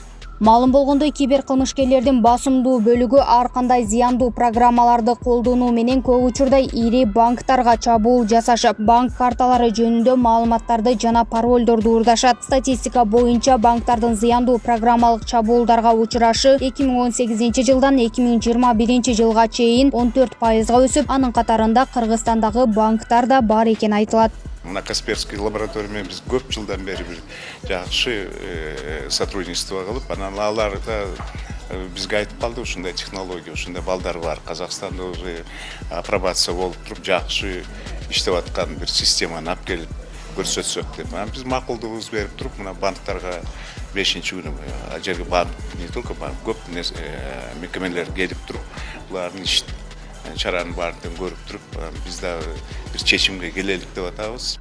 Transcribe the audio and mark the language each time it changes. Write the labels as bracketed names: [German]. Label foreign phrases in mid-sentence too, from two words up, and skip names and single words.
[Kyrgyz] Маалым болгондой, кибер кылмышкерлердин басымдуу бөлүгү ар кандай зыяндуу программаларды колдонуу менен көп учурда ири банктарга чабуул жасашып, банк карталары жөнүндө маалыматтарды жана паролдорду урдашат. Статистика боюнча банктардын зыяндуу программалык чабуулдарга учурашы 2018 жылдан 2021 жылга чейин 14% өсүп, анын катарында Кыргызстандагы банктар да бар экени айтылат. [Kazakh] На Касперский лабораториямен біз көп жылдан бері бір жақсы сотрудничество қылып, [Kyrgyz] анан аларда бизге айтып калды, ушундай технология, ушундай балдар бар. Казакстанда [Russian] уже апробация [Kyrgyz] болуп туруп, жакшы иштеп аткан бир системаны алып келип көрсөтсөк деп. Биз макулдугубузду берип туруп, мына банктарга 5-күнү жерге банк, [Russian] не только банк, [Kyrgyz] көп мекемелер келип туруп, булардын иш чаранын баарын көрүп туруп, биз да бир чечимге келелик деп атабыз.